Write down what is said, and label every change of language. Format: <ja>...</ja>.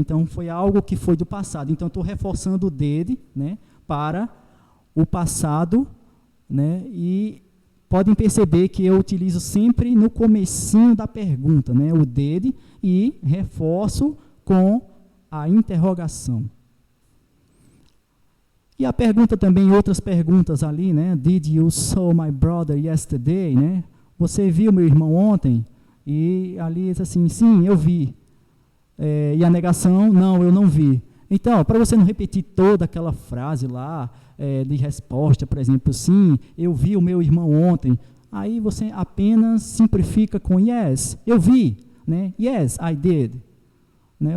<pt>Então, foi algo que foi do passado. Então, estou reforçando o did, né, para o passado, né, e podem perceber que eu utilizo sempre no comecinho da pergunta, né, o did, e reforço com a interrogação. E a pergunta também, outras perguntas ali, né?</pt> <en>Did you saw my brother yesterday?</en> <pt>Né? Você viu meu irmão ontem? E ali diz assim, sim, eu vi. E a negação, não, eu não vi. Então, para você não repetir toda aquela frase lá de resposta, por exemplo, sim, eu vi o meu irmão ontem, aí você apenas simplifica com yes, eu vi, né?</pt> <en>Yes, I did.</en> <pt>Né?</pt>